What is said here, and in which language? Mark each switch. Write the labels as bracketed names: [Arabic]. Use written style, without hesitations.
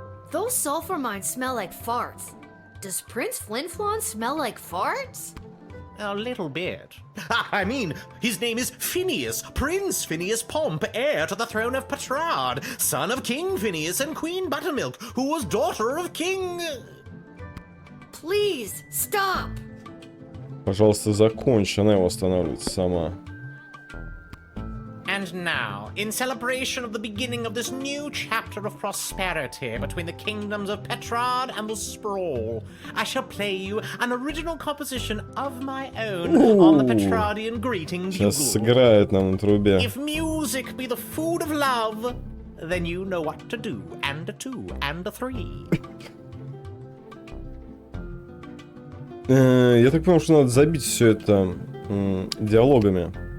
[English] Those sulfur mines smell like farts. Does Prince Flinflon smell like farts? A little bit. I mean, his name is Phineas, Prince Phineas Pomp, heir to the throne of Petrard, son of King Phineas and Queen Buttermilk, who was daughter of King... Please, stop! [Russian] Пожалуйста, закончи, она его останавливает сама. [English] And now, in celebration of the beginning of this new chapter of prosperity between the kingdoms of Petrard and the Sprawl, I shall play you an original composition of my own on the Petrardian greeting bugle. [Russian] Сейчас сыграет нам на трубе. [English] If music be the food of love, then you know what to do, and a two, and a three. [Russian] Я так понял, что надо забить все это диалогами.